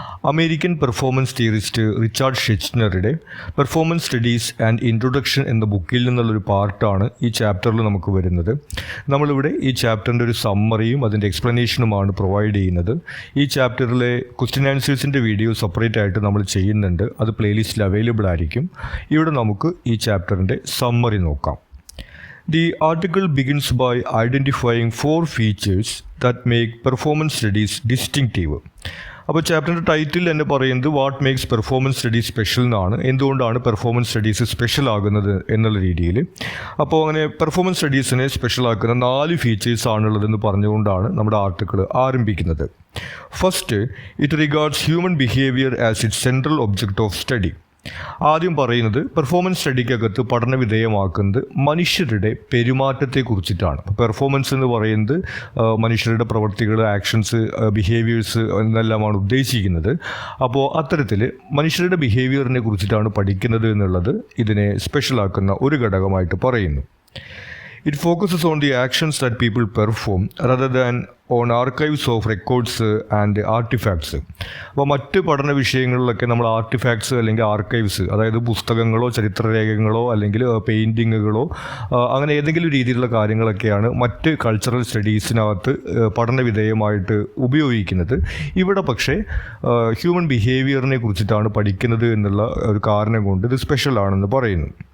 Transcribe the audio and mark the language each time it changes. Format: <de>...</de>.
<ml>American performance theorist Richard ഷെച്ച്നറുടെ performance studies and introduction എന്ന ബുക്കിൽ നിന്നുള്ളൊരു പാർട്ടാണ് ഈ ചാപ്റ്ററിൽ നമുക്ക് വരുന്നത്. നമ്മളിവിടെ ഈ ചാപ്റ്ററിൻ്റെ ഒരു സമ്മറിയും അതിൻ്റെ എക്സ്പ്ലനേഷനുമാണ് പ്രൊവൈഡ് ചെയ്യുന്നത്. ഈ ചാപ്റ്ററിലെ ക്വസ്റ്റ്യൻ ആൻസേഴ്സിൻ്റെ വീഡിയോ സെപ്പറേറ്റ് ആയിട്ട് നമ്മൾ ചെയ്യുന്നുണ്ട്. അത് പ്ലേലിസ്റ്റിൽ അവൈലബിൾ ആയിരിക്കും. ഇവിടെ നമുക്ക് ഈ ചാപ്റ്ററിൻ്റെ സമ്മറി നോക്കാം.</ml> <en>The article begins by identifying 4 features that make performance studies distinctive.</en> <ml>അപ്പോൾ ചാപ്റ്ററിൻ്റെ ടൈറ്റിൽ തന്നെ പറയുന്നത്</ml> <en>what makes performance studies special</en> <ml>എന്നാണ്. എന്തുകൊണ്ടാണ് പെർഫോമൻസ് സ്റ്റഡീസ് സ്പെഷ്യൽ ആകുന്നത് എന്നുള്ള രീതിയിൽ. അപ്പോൾ അങ്ങനെ പെർഫോമൻസ് സ്റ്റഡീസിനെ സ്പെഷ്യൽ ആക്കുന്ന 4 ഫീച്ചേഴ്സ് ആണുള്ളതെന്ന് പറഞ്ഞുകൊണ്ടാണ് നമ്മുടെ ആർട്ടിക്കിൾ ആരംഭിക്കുന്നത്.</ml> <en>First, it regards human behaviour as its central object of study.</en> <ml>ആദ്യം പറയുന്നത് പെർഫോമൻസ് സ്റ്റഡിക്കകത്ത് പഠന വിധേയമാക്കുന്നത് മനുഷ്യരുടെ പെരുമാറ്റത്തെ കുറിച്ചിട്ടാണ്. പെർഫോമൻസ് എന്ന് പറയുന്നത് മനുഷ്യരുടെ പ്രവൃത്തികൾ, ആക്ഷൻസ്, ബിഹേവിയേഴ്സ് എന്നെല്ലാമാണ് ഉദ്ദേശിക്കുന്നത്. അപ്പോൾ അത്തരത്തിൽ മനുഷ്യരുടെ ബിഹേവിയറിനെ കുറിച്ചിട്ടാണ് പഠിക്കുന്നത് എന്നുള്ളത് ഇതിനെ സ്പെഷ്യലാക്കുന്ന ഒരു ഘടകമായിട്ട് പറയുന്നു.</ml> <en>It focuses on the actions that people perform rather than on archives of records and artifacts.</en> <ml>അപ്പോൾ മറ്റ് പഠന വിഷയങ്ങളിലൊക്കെ നമ്മൾ ആർട്ടിഫാക്ട്സ് അല്ലെങ്കിൽ ആർക്കൈവ്സ്, അതായത് പുസ്തകങ്ങളോ ചരിത്രരേഖകളോ അല്ലെങ്കിൽ പെയിൻറ്റിങ്ങുകളോ അങ്ങനെ ഏതെങ്കിലും രീതിയിലുള്ള കാര്യങ്ങളൊക്കെയാണ് മറ്റ് കൾച്ചറൽ സ്റ്റഡീസിനകത്ത് പഠന വിധേയമായിട്ട് ഉപയോഗിക്കുന്നത്. ഇവിടെ പക്ഷേ ഹ്യൂമൻ ബിഹേവിയറിനെ കുറിച്ചിട്ടാണ് പഠിക്കുന്നത് എന്നുള്ള ഒരു കാരണം കൊണ്ട് ഇത് സ്പെഷ്യലാണെന്ന് പറയുന്നു.</ml>